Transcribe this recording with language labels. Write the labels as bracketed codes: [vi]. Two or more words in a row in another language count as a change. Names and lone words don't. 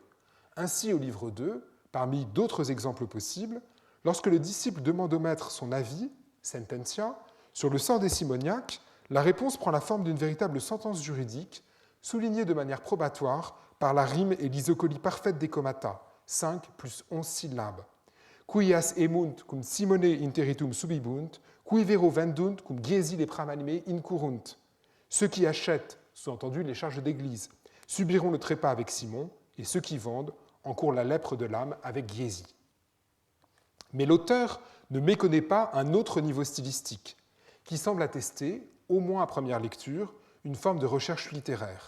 [fr] Ainsi, au livre 2, parmi d'autres exemples possibles, lorsque le disciple demande au maître son avis, sententia, sur le sort des simoniaques, la réponse prend la forme d'une véritable sentence juridique, soulignée de manière probatoire par la rime et l'isocolie parfaite des comata, 5 plus 11 syllabes. [la] Quias emunt cum simone interitum subibunt, qui vero vendunt cum giesi lepram anime incurrunt. [fr] Ceux qui achètent, sous-entendu les charges d'église, subiront le trépas avec Simon, et ceux qui vendent encourent la lèpre de l'âme avec Giesi. Mais l'auteur ne méconnaît pas un autre niveau stylistique, qui semble attester, au moins à première lecture, une forme de recherche littéraire.